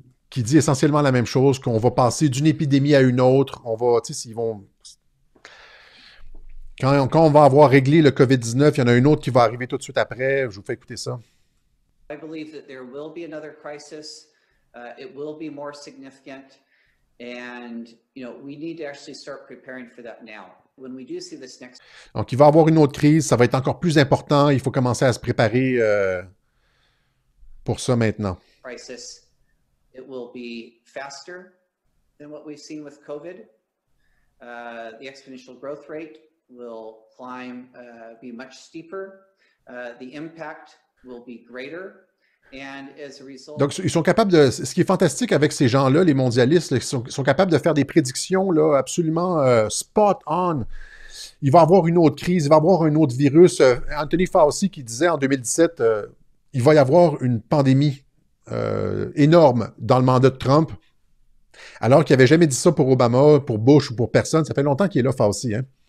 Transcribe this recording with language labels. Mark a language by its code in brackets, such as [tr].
[fr] Qui dit essentiellement la même chose, qu'on va passer d'une épidémie à une autre. On va, tu sais, quand on va avoir réglé le COVID-19, il y en a une autre qui va arriver tout de suite après. Je vous fais écouter ça. [en] I believe that there will be another crisis. It will be more significant. And, we need to actually start preparing for that now. When we do see this next... [fr] Donc, il va y avoir une autre crise. Ça va être encore plus important. Il faut commencer à se préparer pour ça maintenant. [en] Crisis, it will be faster than what we've seen with COVID. The exponential growth rate will climb, be much steeper. The impact will be greater. And as a result... [fr] Donc, ils sont capables de... Ce qui est fantastique avec ces gens-là, les mondialistes, ils sont capables de faire des prédictions là, absolument [en] spot on. [fr] Il va y avoir une autre crise, il va y avoir un autre virus. Anthony Fauci qui disait en 2017, il va y avoir une pandémie énorme dans le mandat de Trump, alors qu'il n'avait jamais dit ça pour Obama, pour Bush ou pour personne. Ça fait longtemps qu'il est là, Fauci. Hein?